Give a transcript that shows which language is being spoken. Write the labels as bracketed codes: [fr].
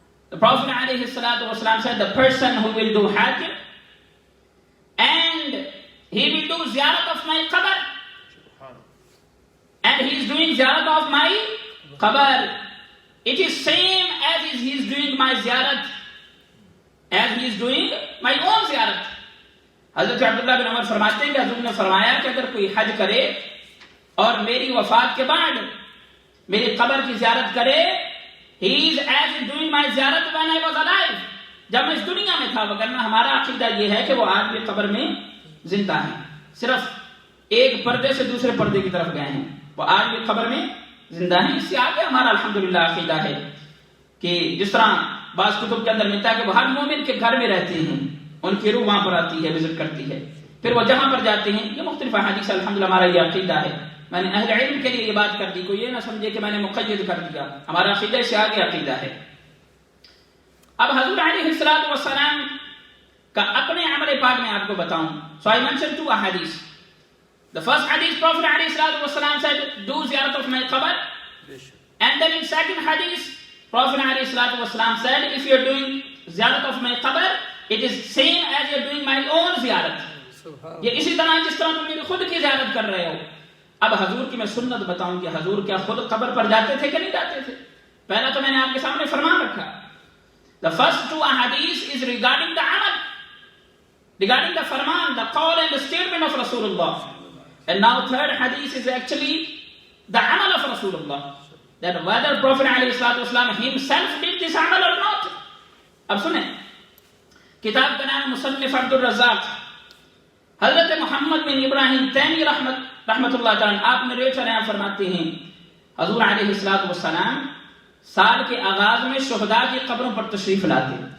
[en] The Prophet alayhi salatu wasalam said, the person who will do hajj and he will do ziyarat of my qabr, and he is doing ziyarat of my qabr, it is same as he is doing my ziyarat, as he is doing my own ziyarat. [ur] حضرت عبداللہ بن عمر فرماتے ہیں کہ حضور نے فرمایا کہ اگر کوئی حج کرے اور میری وفات کے بعد میری قبر کی زیارت کرے، [en] he is as doing my [ur] زیارت [en] when I was alive، [ur] جب میں اس دنیا میں تھا. وگرنہ ہمارا عقیدہ یہ ہے کہ وہ آج بھی قبر میں زندہ ہیں، صرف ایک پردے سے دوسرے پردے کی طرف گئے ہیں، وہ آج بھی قبر میں زندہ ہیں. اس سے آگے ہمارا الحمدللہ عقیدہ ہے کہ جس طرح بعض کتب کے اندر ملتا ہے کہ وہ ہر مومن کے گھر میں رہتے ہیں، ان کی روح وہاں پر آتی ہے، وزٹ کرتی ہے، پھر وہ جہاں پر جاتے ہیں. یہ مختلف احادیث الحمدللہ ہمارا یہ عقیدہ ہے. میں نے اہل علم کے لیے یہ بات کر دی، کوئی یہ نہ سمجھے کہ میں نے مقید کر دیا، ہمارا عقیدہ سے آگے عقیدہ ہے. اب حضور علیہ السلام کا اپنے عمل پاک میں آپ کو بتاؤں. [en] So I mentioned two ahadith. The first hadith, Prophet علیہ السلام said, do ziyarat of my qabr. And then in second hadith, Prophet علیہ السلام said, if you are doing ziyarat of my qabr, it is same as you are doing my own ziyarat. [ur] یہ اسی طرح جس طرح تم میری خود کی زیارت کر رہے ہو. اب حضور کی میں سنت بتاؤں کہ حضور کیا خود قبر پر جاتے تھے کہ نہیں جاتے تھے. پہلا تو میں نے آپ کے سامنے فرمان رکھا. [en] The first two ahadith is regarding the amal, regarding the farman, the call and the statement of Rasulullah. And now third hadith is actually the amal of Rasulullah, that whether Prophet ﷺ himself did this amal or not. [ur] اب سنیں، کتاب کا نام مصنف عبد الرزاق حضرت محمد بن ابراہیم تیمی رحمت اللہ تعالیٰ آپ نریٹر ہیں، فرماتے ہیں حضور علیہ السلام سال کے آغاز میں شہداء کی قبروں پر تشریف لاتے.